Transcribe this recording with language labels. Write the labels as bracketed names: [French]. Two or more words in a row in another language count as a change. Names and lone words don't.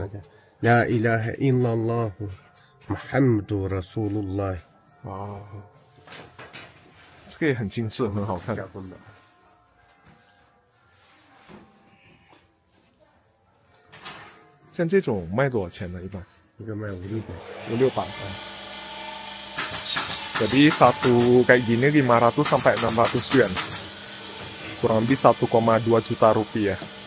[Arabic] ？ لا إله إلا الله محمد رسول الله. [Chinese] 哦，这个也很精致，很好看。像这种卖多少钱呢？一般？一个卖500-600。 500-600. [Indonesian] Jadi satu kayak gini 500 sampai 600 yuan. Kurang lebih 1,2 juta rupiah.